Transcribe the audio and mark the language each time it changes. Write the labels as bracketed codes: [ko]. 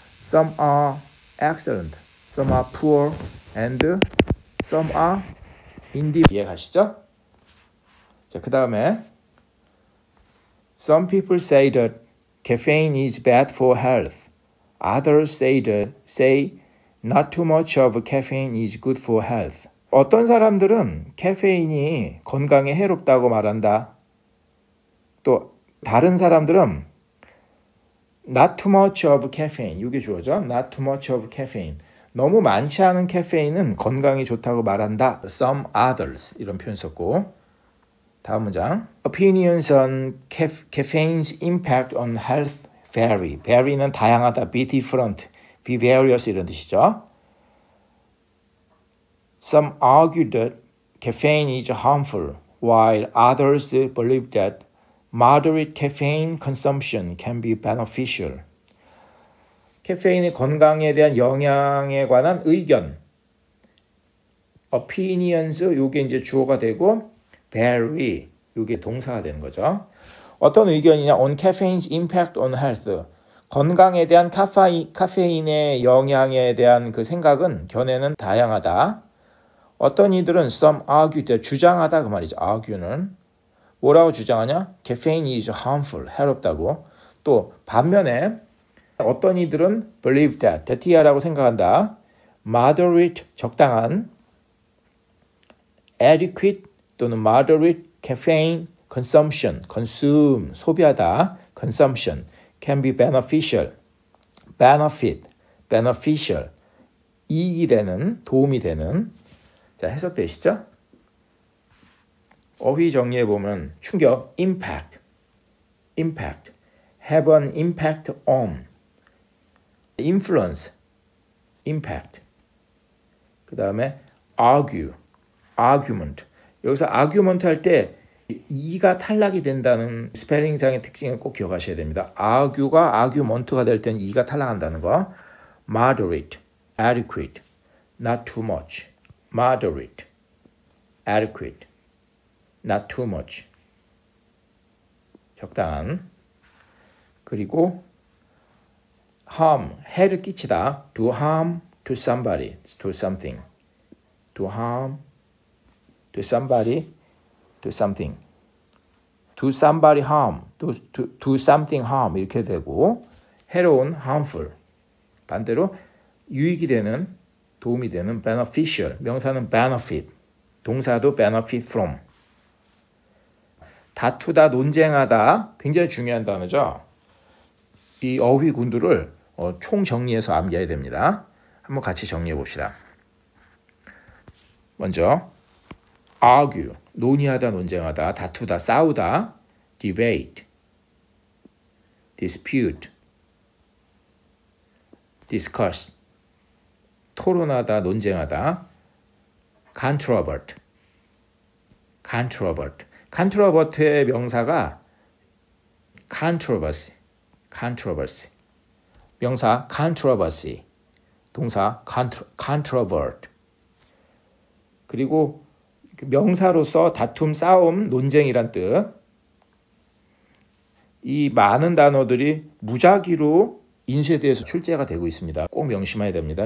[en] Some are excellent, some are poor, and some are indifferent. [ko] 이해 가시죠? 자, 그 다음에 [en] Some people say that caffeine is bad for health. Others say not too much of caffeine is good for health. [ko] 어떤 사람들은 카페인이 건강에 해롭다고 말한다. 또 다른 사람들은 [en] not too much of caffeine. [ko] 이게 주어죠. [en] not too much of caffeine. [ko] 너무 많지 않은 카페인은 건강에 좋다고 말한다. Some others. 이런 표현 썼고. 다음 문장. [en] Opinions on caffeine's impact on health vary. [ko] vary는 다양하다. be different. be various 이런 뜻이죠. [en] Some argue that caffeine is harmful, while others believe that moderate caffeine consumption can be beneficial. [ko] 카페인의 건강에 대한 영향에 관한 의견. opinions 요게 이제 주어가 되고 vary 요게 동사가 되는 거죠. 어떤 의견이냐? [en] on caffeine's impact on health. [ko] 건강에 대한 카페인의 영향에 대한 그 생각은 견해는 다양하다. 어떤 이들은 some argue 때 주장하다 그 말이죠. argue는 뭐라고 주장하냐? [en] caffeine is harmful, [ko] 해롭다고. 또 반면에 어떤 이들은 believe that이라고 생각한다. moderate, 적당한. adequate 또는 moderate caffeine consumption, consume, 소비하다. consumption can be beneficial, benefit, beneficial, 이익이 되는, 도움이 되는. 자, 해석되시죠? 어휘 정리해 보면 충격, impact, impact, have an impact on, influence, impact. 그 다음에 argue, argument. 여기서 argument 할 때 이가 탈락이 된다는 스펠링상의 특징을 꼭 기억하셔야 됩니다. argue가 argument가 될 때는 이가 탈락한다는 거. [en] moderate, adequate, not too much. moderate, adequate, not too much. [ko] 적당한. 그리고 harm, 해를 끼치다. [en] do harm to somebody, to something. do harm to somebody, to something. do somebody harm, do something harm [ko] 이렇게 되고 해로운 harmful. 반대로 유익이 되는 도움이 되는 beneficial. 명사는 benefit. 동사도 benefit from. 다투다, 논쟁하다. 굉장히 중요한 단어죠. 이 어휘 군두를 총 정리해서 암기해야 됩니다. 한번 같이 정리해 봅시다. 먼저 argue, 논의하다, 논쟁하다, 다투다, 싸우다. debate, dispute, discuss, 토론하다, 논쟁하다. [en] controvert, controvert. [ko] controvert의 명사가 controversy, controversy. 명사 controversy, 동사 controvert. 그리고 명사로서 다툼, 싸움, 논쟁이란 뜻. 이 많은 단어들이 무작위로 인쇄돼서 출제가 되고 있습니다. 꼭 명심해야 됩니다.